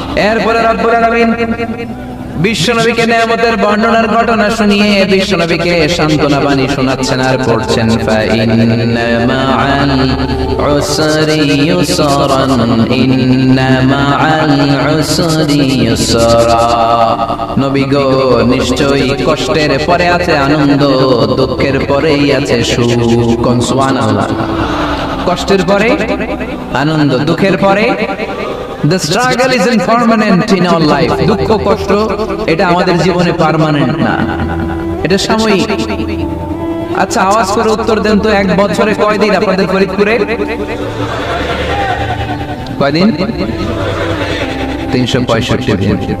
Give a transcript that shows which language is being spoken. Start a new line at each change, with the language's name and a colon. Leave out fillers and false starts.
Bangla: এরপরে রব্বুল আলামিন বিশ্বনবীকে নিয়ামতের বর্ণনার ঘটনা শুনিয়ে বিশ্বনবীকে সান্ত্বনা বাণী শোনাচ্ছেন আর পড়ছেন,
Arabic: ফাইন্না মাআল উসরি ইউসরান, ইন্না মাআল উসরি ইউসরা।
Bangla: নবী গো, নিশ্চয়ই কষ্টের পরে আছে আনন্দ, দুঃখের পরেই আছে সুখ। সুবহানাল্লাহ। কষ্টের পরে আনন্দ, দুঃখের পরে
English: The struggle isn't permanent in our life.
Bangla: দুঃখ কষ্ট এটা আমাদের জীবনে পার্মানেন্ট না, এটা সাময়িক। আচ্ছা আওয়াজ করে উত্তর দেন তো, এক বছরে কয়দিন আপনাদের ফরিদপুরে? কয়দিন? 365 দিন।